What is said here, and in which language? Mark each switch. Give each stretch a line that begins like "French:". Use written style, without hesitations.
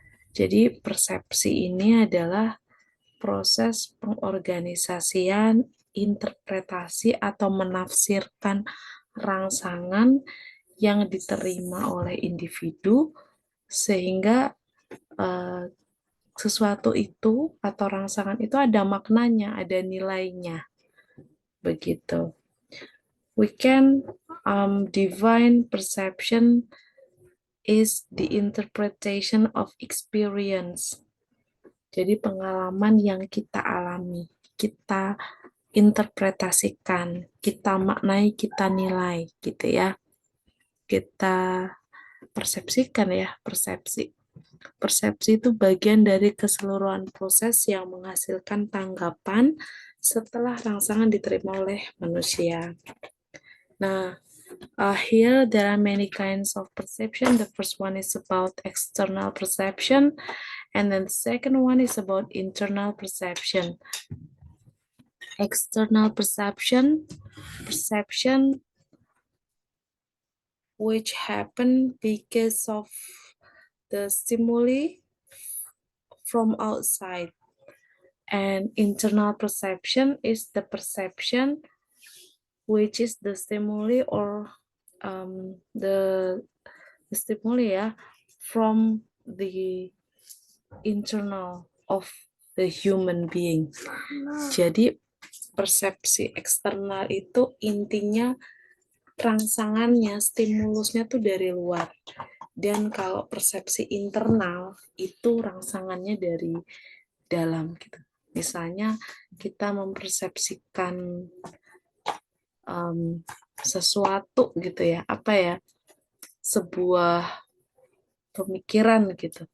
Indonesian: Jadi persepsi ini adalah proses pengorganisasian, interpretasi atau menafsirkan rangsangan yang diterima oleh individu sehingga sesuatu itu atau rangsangan itu ada maknanya, ada nilainya. Begitu.
English: We can define perception is the interpretation of experience.
Indonesian: Jadi pengalaman yang kita alami, kita interpretasikan, kita maknai, kita nilai gitu ya. Kita persepsikan ya, persepsi. Persepsi itu bagian dari keseluruhan proses yang menghasilkan tanggapan setelah rangsangan diterima oleh manusia.
English: Nah, here there are many kinds of perception. The first one is about external perception, and then the second one is about internal perception. External perception which happen because of the stimuli from outside, and internal perception is the perception which is the stimuli or the stimuli from the internal of the human being.
Indonesian: Jadi persepsi eksternal itu intinya rangsangannya, stimulusnya tuh dari luar. Dan kalau persepsi internal itu rangsangannya dari dalam gitu. Misalnya kita mempersepsikan sesuatu gitu ya, apa ya, sebuah pemikiran gitu.